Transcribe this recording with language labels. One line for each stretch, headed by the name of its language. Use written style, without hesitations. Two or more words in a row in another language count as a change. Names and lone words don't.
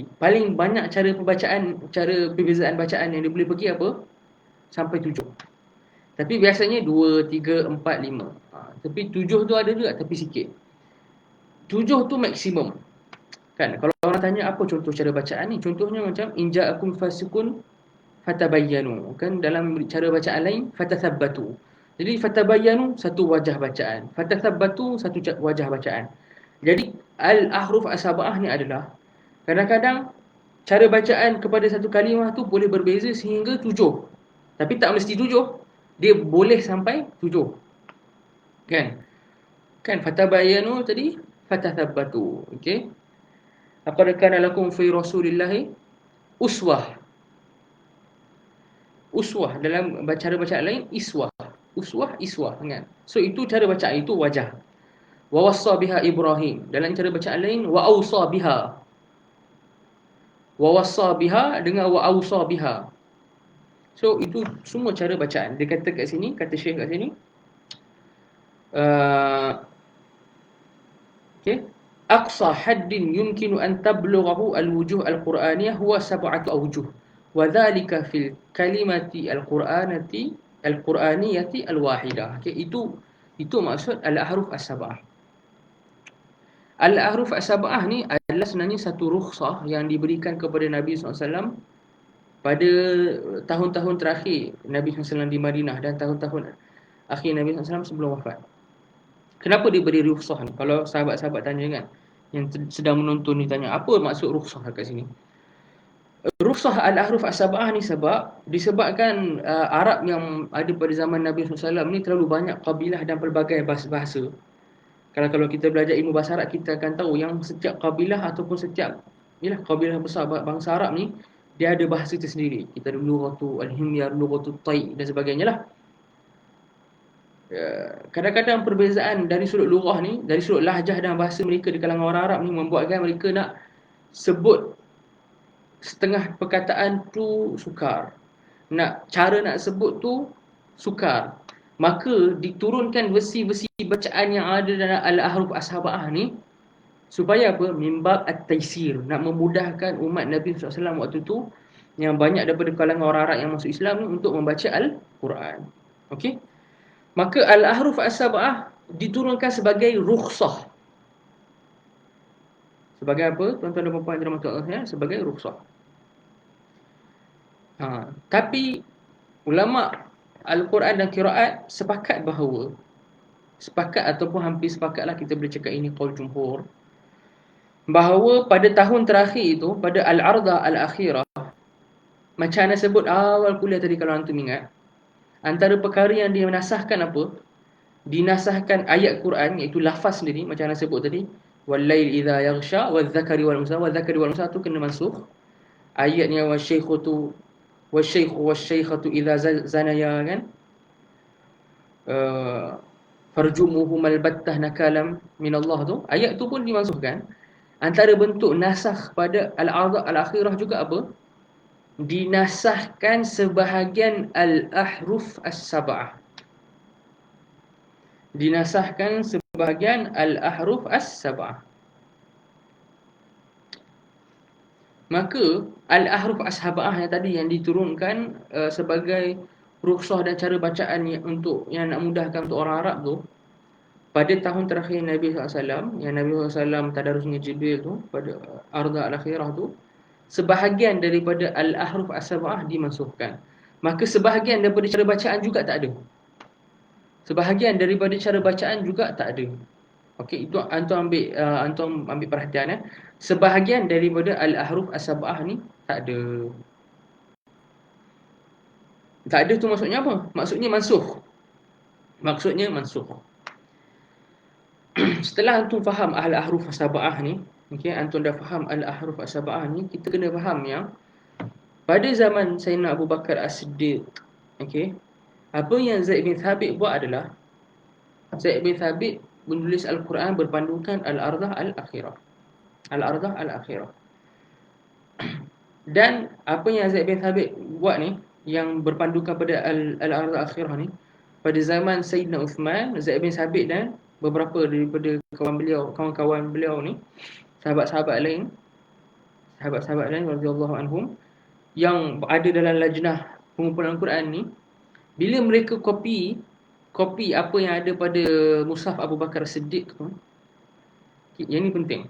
Malay: Paling banyak cara perbezaan bacaan yang dia boleh pergi apa? Sampai 7. Tapi biasanya 2, 3, 4, 5. Tapi 7 tu ada juga, tapi sikit. 7 tu maksimum. Kan, kalau orang tanya apa contoh cara bacaan ni, contohnya macam
Arabic: إن جاءكم فاسق فتبينوا.
Malay: Kan dalam cara bacaan lain fatathabbatu. Jadi fatabayyanu satu wajah bacaan, fatathabbatu satu wajah bacaan. Jadi
Arabic: الأحرف السبعة
Malay: ni adalah kadang-kadang cara bacaan kepada satu kalimah tu boleh berbeza sehingga 7. Tapi tak mesti 7. Dia boleh sampai 7. Kan? Kan fatabayyanu tadi fatathabbatu. Okey.
Arabic: لقد كان لكم في رسول الله أسوة.
Malay: Uswah dalam cara bacaan lain iswah. Iswah, ingat. So itu cara bacaan, itu wajah.
Arabic: ووصى بها إبراهيم.
Malay: Dalam cara bacaan lain
Arabic: وأوصى بها. ووصى بها
Malay: dengan
Arabic: وأوصى بها.
Malay: So itu semua cara bacaan. Dia kata kat sini, kata Syekh kat sini, okey,
Arabic: أقصى حد يمكن أن تبلغه الوجوه القرآنية هو سبعة أوجه. وذلك في الكلمة القرآنية الواحدة.
Malay: Okey, itu maksud
Arabic: الأحرف السبعة. الأحرف السبعة
Malay: ni adalah sebenarnya satu rukhsah yang diberikan kepada Nabi SAW pada tahun-tahun terakhir Nabi SAW di Madinah dan tahun-tahun akhir Nabi SAW sebelum wafat. Kenapa dia beri rukhsah ni? Kalau sahabat-sahabat tanya kan, yang sedang menonton ni tanya, apa maksud rukhsah kat sini? Rukhsah
Arabic: الأحرف السبعة
Malay: ni disebabkan Arab yang ada pada zaman Nabi SAW ni terlalu banyak kabilah dan pelbagai bahasa. Kalau kita belajar ilmu bahasa Arab, kita akan tahu yang setiap kabilah ataupun setiap kabilah besar bangsa Arab ni, dia ada bahasa tersendiri. Kita ada
Arabic: لغة الحمير, لغة طيء
Malay: dan sebagainya lah. Kadang-kadang perbezaan dari sudut lughah ni, dari sudut lahjah dan bahasa mereka di kalangan orang Arab ni, membuatkan mereka nak sebut setengah perkataan tu sukar, cara nak sebut tu sukar. Maka diturunkan versi-versi bacaan yang ada dalam
Arabic: الأحرف السبعة
Malay: ni, supaya apa?
Arabic: من باب التيسير,
Malay: nak memudahkan umat Nabi SAW waktu tu, yang banyak daripada kalangan orang Arab yang masuk Islam ni, untuk membaca Al-Quran. Okey. Maka
Arabic: الأحرف السبعة
Malay: diturunkan sebagai rukhsah. Sebagai apa? Tuan-tuan dan puan-puan yang dirahmati Allah, sebagai rukhsah. Tapi ulama Al-Quran dan qiraat sepakat ataupun hampir sepakatlah, kita boleh cakap ini
Arabic: قول جمهور,
Malay: bahawa pada tahun terakhir itu, pada
Arabic: العرضة الأخيرة,
Malay: macam Ana sebut awal kuliah tadi kalau antum ingat, Antara perkara yang dinasahkan apa? Dinasahkan ayat Quran, iaitu lafaz sendiri macam yang sebut tadi,
Arabic: والليل إذا يغشى والذكر والأنثى. والذكر والأنثى
Malay: tu kena mansukh. Ayatnya
Arabic: والشيخ والشيخة إذا زنيا
Malay: kan,
Arabic: فارجموهم البتة نكالا من الله
Malay: tu, ayat tu pun dimasukkan. Antara bentuk nasakh pada
Arabic: العرض الأخيرة
Malay: juga apa? Dinasahkan sebahagian
Arabic: الأحرف السبعة.
Malay: Dinasahkan sebahagian
Arabic: الأحرف السبعة.
Malay: Maka
Arabic: الأحرف السبعة
Malay: yang tadi yang diturunkan sebagai rukhsah dan cara bacaan untuk yang nak mudahkan untuk orang Arab tu, pada tahun terakhir Nabi SAW, yang Nabi SAW tadarus dengan Jibril tu, pada
Arabic: عرضة الأخيرة
Malay: tu, sebahagian daripada
Arabic: الأحرف السبعة
Malay: dimansuhkan. Maka sebahagian daripada cara bacaan juga tak ada. Sebahagian daripada cara bacaan juga tak ada. Okey, itu antum ambil perhatian. Sebahagian daripada
Arabic: الأحرف السبعة
Malay: ni tak ada. Tak ada tu maksudnya apa? Maksudnya mansukh. Maksudnya mansukh. Setelah antum faham
Arabic: الأحرف السبعة
Malay: ni, okey, antum dah faham
Arabic: الأحرف السبعة
Malay: ni, kita kena faham yang pada zaman Sayyidina Abu Bakar As-Siddiq, okey, apa yang Zaid bin Thabit buat adalah Zaid bin Thabit menulis Al-Quran berpandukan
Arabic: العرضة الأخيرة. العرضة الأخيرة.
Malay: Dan apa yang Zaid bin Thabit buat ni, yang berpandukan pada
Arabic: العرضة الأخيرة
Malay: ni, pada zaman Sayyidina Uthman, Zaid bin Thabit dan beberapa daripada kawan-kawan beliau ni, sahabat-sahabat lain
Arabic: رضي الله عنهم,
Malay: yang ada dalam lajnah pengumpulan Al-Quran ni, bila mereka kopi apa yang ada pada mushaf Abu Bakar Siddiq tu, yang ni penting.